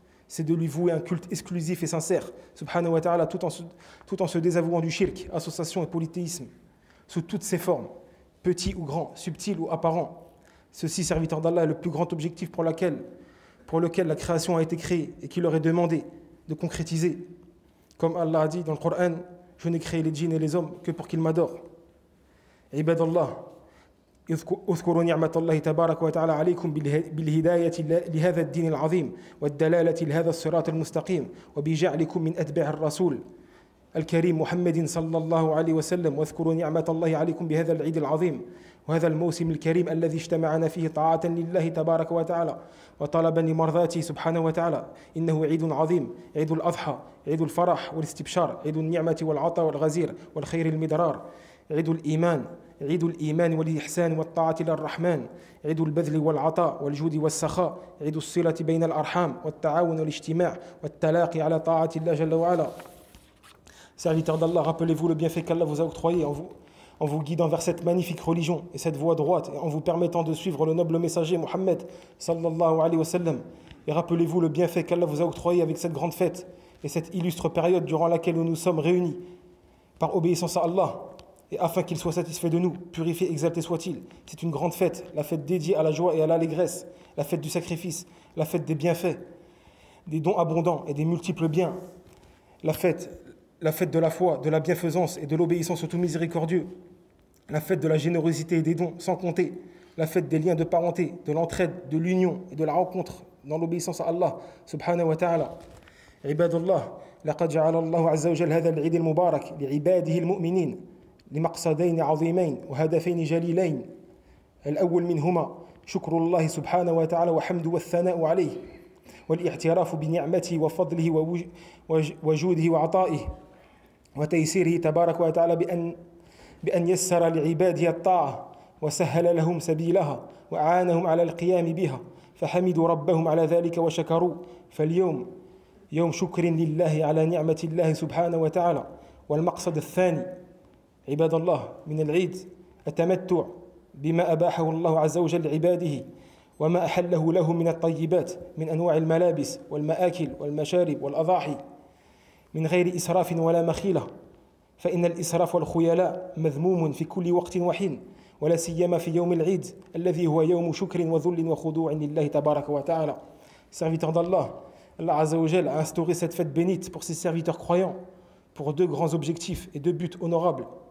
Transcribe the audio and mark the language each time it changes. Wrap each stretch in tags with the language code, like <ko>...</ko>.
<fr>C'est de lui vouer un culte exclusif et sincère, subhanahu wa ta'ala, tout en se désavouant du shirk, association et polythéisme, sous toutes ses formes, petits ou grands, subtils ou apparents. Ceci, serviteur d'Allah, est le plus grand objectif pour lequel la création a été créée et qu'il leur est demandé de concrétiser. Comme Allah a dit dans le Coran, je n'ai créé les djinns et les hommes que pour qu'ils m'adorent.</fr> <ar>Ibadallah, اذكروا نعمة الله تبارك وتعالى عليكم بالهداية لهذا الدين العظيم والدلالة لهذا الصراط المستقيم وبجعلكم من أتباع الرسول الكريم محمد صلى الله عليه وسلم. واذكروا نعمة الله عليكم بهذا العيد العظيم وهذا الموسم الكريم الذي اجتمعنا فيه طاعة لله تبارك وتعالى وطلبا لمرضاته سبحانه وتعالى. إنه عيد عظيم، عيد الأضحى، عيد الفرح والاستبشار، عيد النعمة والعطاء والغزير والخير المدرار، عيد الإيمان والإحسان والطاعة للرحمن، عيد البذل والعطاء والجود والسخاء، عيد الصلة بين الأرحام والتعاون والاجتماع والتلاقي على طاعة الله جل وعلا.</ar> <fr>Serviteurs d'Allah, rappelez-vous le bienfait qu'Allah vous a octroyé en vous guidant vers cette magnifique religion et cette voie droite et en vous permettant de suivre le noble messager Mohammed sallallahu alayhi wa sallam. Et rappelez-vous le bienfait qu'Allah vous a octroyé avec cette grande fête et cette illustre période durant laquelle nous nous sommes réunis par obéissance à Allah et afin qu'il soit satisfait de nous, purifié, exalté soit-il. C'est une grande fête, la fête dédiée à la joie et à l'allégresse, la fête du sacrifice, la fête des bienfaits, des dons abondants et des multiples biens, la fête de la foi, de la bienfaisance et de l'obéissance au tout miséricordieux, la fête de la générosité et des dons sans compter, la fête des liens de parenté, de l'entraide, de l'union et de la rencontre dans l'obéissance à Allah subhanahu wa ta'ala.</fr> <ar>Ibadallah, لقد جعل الله عز وجل هذا العيد المبارك لعباده المؤمنين لمقصدين عظيمين وهدفين جليلين. الأول منهما شكر الله سبحانه وتعالى وحمده والثناء عليه والاعتراف بنعمته وفضله وجوده وعطائه وتيسيره تبارك وتعالى بأن يسر لعباده الطاعة وسهل لهم سبيلها وأعانهم على القيام بها فحمدوا ربهم على ذلك وشكروا. فاليوم يوم شكر لله على نعمة الله سبحانه وتعالى. والمقصد الثاني عباد الله من العيد التمتع بما أباحه الله عز وجل لعباده وما أحله لهم من الطيبات من أنواع الملابس والمآكل والمشارب والأضاحي من غير إسراف ولا مخيلة، فإن الإسراف والخيلاء مذموم في كل وقت وحين ولا سيما في يوم العيد الذي هو يوم شكر وذل وخضوع لله تبارك وتعالى.</ar> <fr>Serviteurs d'Allah, Allah Azza wa Jal a instauré cette fête bénite pour ses serviteurs croyants pour deux grands objectifs et deux buts honorables.</fr>